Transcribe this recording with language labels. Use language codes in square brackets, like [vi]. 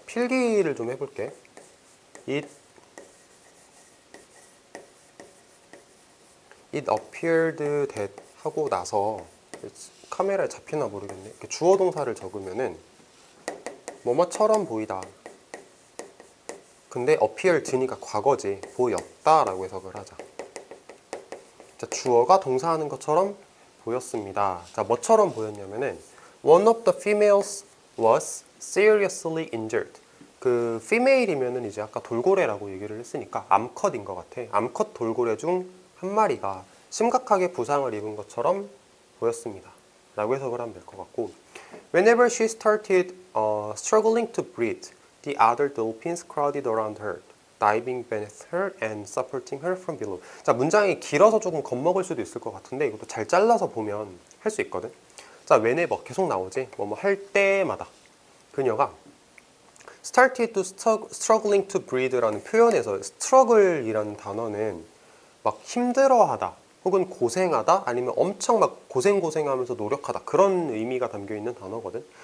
[ko] 필기를 좀 해볼게. It appeared that 하고 나서 카메라에 잡히나 모르겠네. 이렇게 주어 동사를 적으면은 뭐뭐처럼 보이다. 근데 appear 드니까 과거지. 보였다 라고 해석을 하자. 자, 주어가 동사하는 것처럼 보였습니다. [en] 자, 뭐처럼 보였냐면은 One of the females was seriously injured. [ko] 그 female이면은 이제 아까 돌고래라고 얘기를 했으니까 암컷인 것 같아. 암컷 돌고래 중 한 마리가 심각하게 부상을 입은 것처럼 보였습니다. [en] 라고 해석을 하면 될 것 같고, Whenever she started struggling to breathe, the other dolphins crowded around her, diving beneath her and supporting her from below. [ko] 자, 문장이 길어서 조금 겁먹을 수도 있을 것 같은데 이것도 잘 잘라서 보면 할 수 있거든. 자, whenever 계속 나오지. 뭐뭐 할 때마다 그녀가 started to struggling to breathe 라는 표현에서 struggle이라는 단어는 막 힘들어하다 혹은 고생하다 아니면 엄청 막 고생하면서 노력하다 그런 의미가 담겨있는 단어거든.